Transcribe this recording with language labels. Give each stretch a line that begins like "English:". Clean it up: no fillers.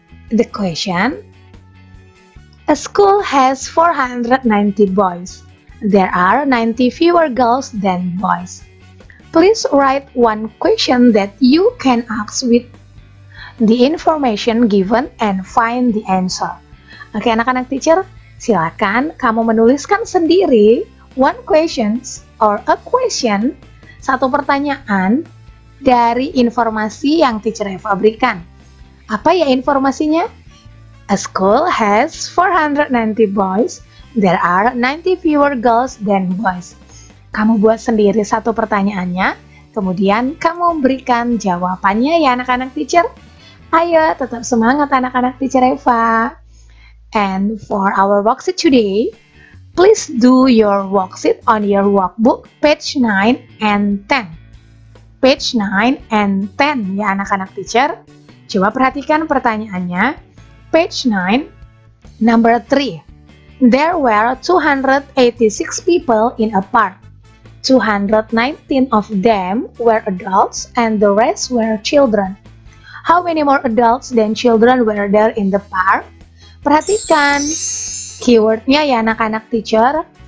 English: The question: a school has 490 boys. There are 90 fewer girls than boys. Please write one question that you can ask with the information given and find the answer.
Indonesian: Oke, anak-anak teacher, silakan kamu menuliskan sendiri
English: one questions or a question,
Indonesian: satu pertanyaan dari informasi yang Teacher Eva berikan. Apa ya informasinya?
English: A school has 490 boys. There are 90 fewer girls than boys.
Indonesian: Kamu buat sendiri satu pertanyaannya, kemudian kamu berikan jawabannya ya anak-anak teacher. Ayo tetap semangat anak-anak Teacher Eva.
English: And for our worksheet today, please do your worksheet on your workbook page 9 and 10. Page 9 and 10
Indonesian: ya anak-anak
English: teacher.
Indonesian: Coba perhatikan pertanyaannya.
English: Page 9, number 3. There were 286 people in a park. 219 of them were adults and the rest were children. How many more adults than children were there in the park?
Indonesian: Perhatikan keywordnya ya anak-anak teacher.